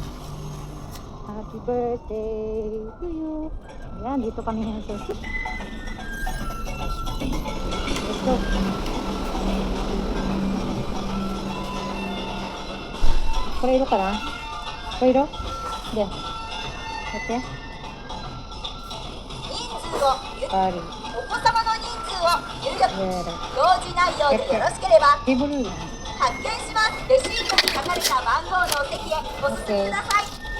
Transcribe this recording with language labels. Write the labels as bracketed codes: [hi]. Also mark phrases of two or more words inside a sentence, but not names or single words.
[en] Happy birthday to you. [tl] Ayan, dito kami sa sushi. Go. Puro ka na? Puro? Hindi. Okay. [ja] ある。お子様の人数を入力やだ。表示内容でよろしければテーブルだ。発見します。レシートに書かれた番号のお席へお進みください。